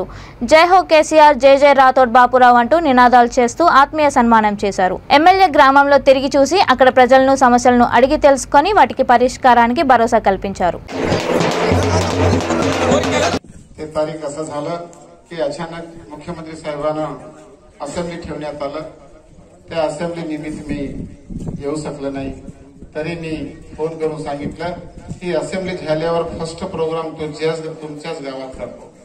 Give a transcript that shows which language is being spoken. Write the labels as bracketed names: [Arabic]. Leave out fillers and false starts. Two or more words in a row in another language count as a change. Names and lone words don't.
[Telugu] జై హో కేసీఆర్, జై జై రాథోడ్ బాపురావు అంటూ నినాదాలు చేస్తూ ఆత్మీయ సన్మానం చేశారు. ఎమ్మెల్యే గ్రామంలో తిరిగి చూసి అక్కడ ప్రజలను సమస్యలను అడిగి తెలుసుకొని వాటికి పరిష్కారానికి భరోసా కల్పించారు. [Marathi] की अचानक मुख्यमंत्री साहेबांना असेंब्ली ठेवण्यात आलं. त्या असेंब्ली निमित्त मी येऊ शकलो नाही. तरी मी फोन करून सांगितलं की असेंब्ली झाल्यावर [English] first program [Marathi] तुमच्याच गावात करतो.